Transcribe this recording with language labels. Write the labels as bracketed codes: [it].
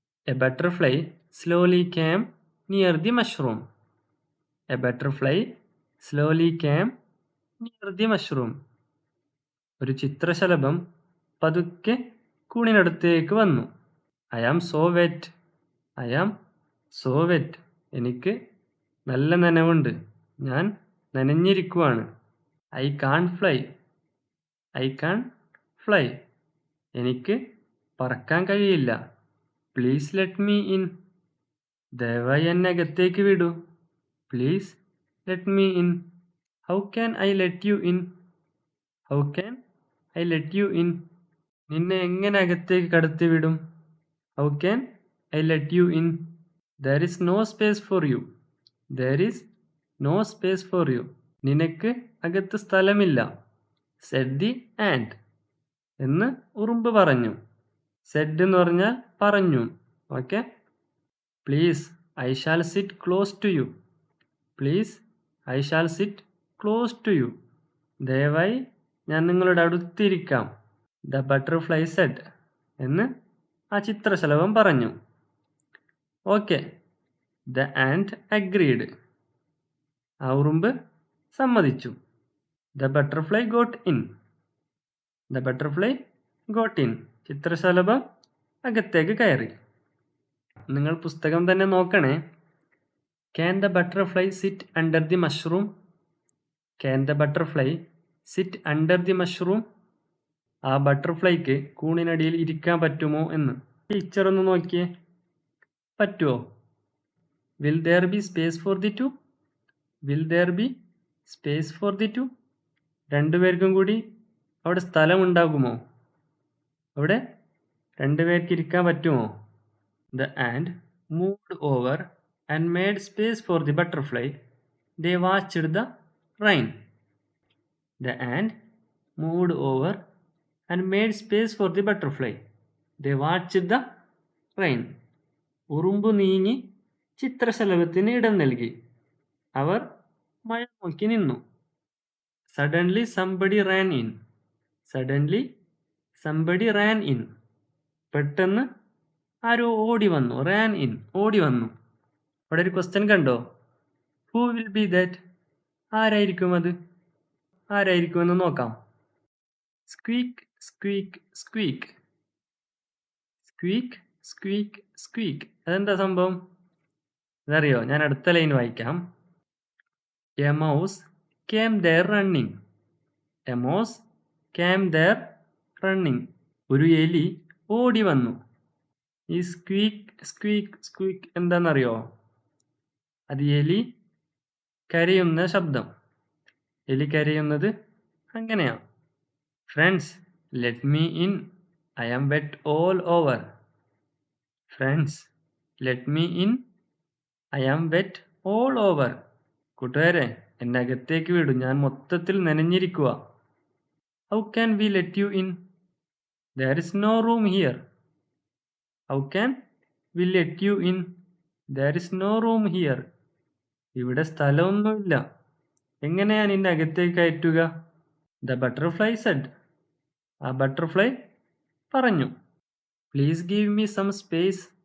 [en] A butterfly slowly came near the mushroom. A butterfly slowly came near the mushroom. [ml] ഒരു ചിത്രശലഭം പതുക്കെ കൂണിനടുത്തേക്ക് വന്നു. [en] I am so wet. I am so wet. [ml] എനിക്ക് നല്ല നനവുണ്ട്. ഞാൻ നനഞ്ഞിരിക്കുവാണ്. [en] I can't fly. I can't fly. [ml] എനിക്ക് പറക്കാൻ കഴിയില്ല. [en] Please let me in. [ml] ദയവായി എന്നെ അകത്തേക്ക് വിടൂ. [en] Please let me in. How can I let you in? How can I let you in? [ml] നിന്നെ എങ്ങനെ അകത്തേക്ക് കടത്തിവിടും? [en] How can I let you in? There is no space for you. There is no space for you. [ml] നിനക്ക് അകത്ത് സ്ഥലമില്ല. [en] Said the ant. [ml] എന്ന് ഉറുമ്പ് പറഞ്ഞു. Said എന്ന് പറഞ്ഞാൽ പറഞ്ഞു. Okay. [en] Please, I shall sit close to you. Please, I shall sit close to you. [ml] ദയവായി ഞാൻ നിങ്ങളുടെ അടുത്തിരിക്കാം. [en] The butterfly said. [ml] എന്ന് ആ ചിത്രശലഭം പറഞ്ഞു. ഓക്കെ. [en] The ant agreed. [ml] ആ ഉറുമ്പ് സമ്മതിച്ചു. [en] The butterfly got in. The butterfly got in. [ml] ചിത്രശലഭം അകത്തേക്ക് കയറി. നിങ്ങൾ പുസ്തകം തന്നെ നോക്കണേ. [en] Can the butterfly sit under the mushroom? Can the butterfly sit under the mushroom? [ml] ആ ബട്ടർഫ്ലൈക്ക് കൂണിനടിയിൽ ഇരിക്കാൻ പറ്റുമോ എന്ന് പിക്ചർ ഒന്ന് നോക്കിയേ. പറ്റുമോ? [en] Will there be space for the two? Will there be space for the two? [ml] രണ്ടുപേർക്കും കൂടി അവിടെ സ്ഥലമുണ്ടാകുമോ? അവിടെ രണ്ടുപേർക്ക് ഇരിക്കാൻ പറ്റുമോ? [en] The ant moved over and made space for the butterfly. They watched the rain. The ant moved over and made space for the butterfly. They watched the rain. [ml] ഉറുമ്പ് നീങ്ങി ചിത്രശലഭത്തിന് ഇടം നൽകി. അവർ മഴ നോക്കി നിന്നു. [en] Suddenly somebody ran in. Suddenly somebody ran in. [ml] പെട്ടെന്ന് ആരോ ഓടി വന്നു. [en] ran in. [ml] ഓടി വന്നു. അവിടെ ഒരു ക്വസ്റ്റ്യൻ കണ്ടോ? [en] Who will be that? [ml] ആരായിരിക്കും അത്? ആരായിരിക്കുമെന്ന് നോക്കാം. Squeak, squeak, squeak. Squeak, squeak, squeak. അതെന്താ സംഭവം? അതറിയോ? ഞാൻ അടുത്ത ലൈൻ വായിക്കാം. [en] A mouse came there running. A mouse came there running. [ml] ഒരു എലി ഓടി വന്നു. ഈ സ്ക്വീക്ക് സ്ക്വീക്ക് സ്ക്വീക്ക് എന്താണെന്നറിയോ? അത് എലി കരയുന്ന ശബ്ദം. എലി കരയുന്നത് അങ്ങനെയാണ്. [en] Friends, let me in. I am wet all over. Friends, let me in. I am wet all over. [ml] കൂട്ടുകാരെ, എന്നെ അകത്തേക്ക് വിടും. ഞാൻ മൊത്തത്തിൽ നനഞ്ഞിരിക്കുക. [en] How can we let you in? There is no room here. How can we let you in? There is no room here. [ml] ഇവിടെ സ്ഥലമൊന്നുമില്ല. എങ്ങനെയാണ് നിന്നെ അകത്തേക്ക് കയറ്റുക? [en] The butterfly said. [ml] ആ ബട്ടർഫ്ലൈ പറഞ്ഞു. [en] Please give me some space.